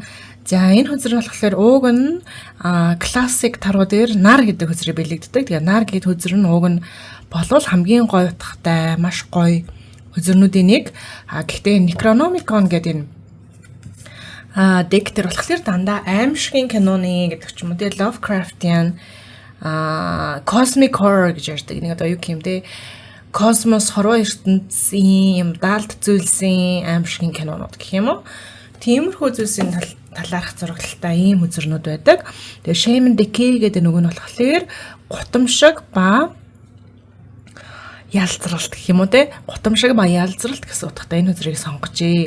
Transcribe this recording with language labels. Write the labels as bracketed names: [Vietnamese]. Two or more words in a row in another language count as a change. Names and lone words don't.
[Mongolian] За энэ үзэр нь болохоор ууг нь классик таруу дээр нар гэдэг үзрийг бэлэгддэг. Тэгээ нар гэдэг үзэр нь ууг нь болвол хамгийн гоё утгатай, маш гоё үзэрнүүдийн нэг. Гэхдээ Necronomicon гэдэг энэ deck дээр болохоор дандаа аимшигын киноны гэдэг ч юм уу. Тэгээ [English] Lovecraftian cosmic horror [Mongolian] гэж ярьдаг. Нэг одоо юу юм те космос хорвоо ертөнцийн юм даалт зүйлсийн аимшигын кинонууд гэх юм уу. Тиймэрхүү зүйлсийн талаарх зурагталтай ийм үзэрнүүд байдаг. Тэгээ Shame and Decay гэдэг нөгөө нь болохоор гутамшиг ба ялцралт гэх юм уу те гутамшиг ба ялцралт гэсэн утгатай энэ үзрийг сонгожээ.